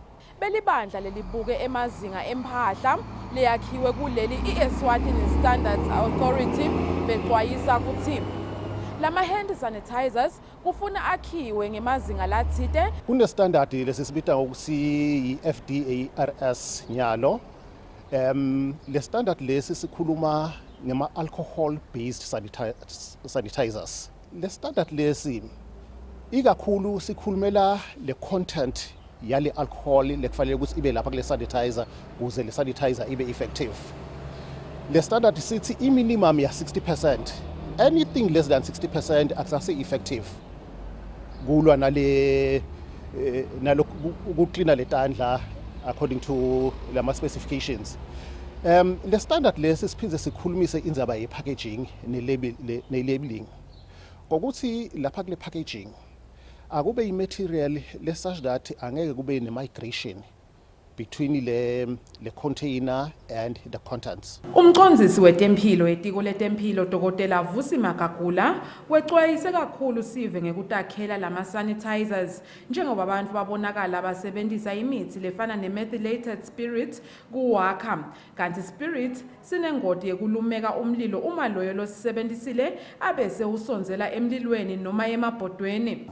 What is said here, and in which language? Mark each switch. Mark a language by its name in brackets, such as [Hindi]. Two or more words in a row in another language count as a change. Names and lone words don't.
[Swati] Belibandla lelibuke emazinga empahla leyakhiwe kuleli iEswatini Standards Authority bexwayisa ukuthi lama [English] hand sanitizers [Swati] kufuna akhiwe ngemazinga lathite kune standard lesisibita ngokuthi FDARS nyalo le standard lesi sikhuluma ngema [English] alcohol based sanitizers. [Swati] Le standard lesi ikakhulu sikhulumela le content yale alcohol lekufanele ukuthi ibe lapha kule sanitizer ukuze le sanitizer ibe effective. Le standard sithi I minimum ya 60%. [English] Anything less than 60% [Swati] akusase effective. Kulwa nale ukucleana letandla [English] according to [Swati] lama specifications. Le standard lesi siphinde sikhulumise indzaba ye packaging ne labeling. Ngokuthi lapha kule packaging akube imaterial [English] such that [Swati] angeke kube ne- [English] migration between [Swati] le [English] container and the contents. [Swati] Umcondzisi wetempilo etiko letempilo Dr. Vusi Makagula wexwayise kakhulu sive ngekutakhela lama sanitizers njengoba abantu babonakala basebenzisa imithi lefana ne- [English] methylated spirit [Swati] kuwakha kanti spirit sinengoti yekulumeka umlilo uma loyo losisebenzisile abese usonzela emlilweni noma emabhodweni.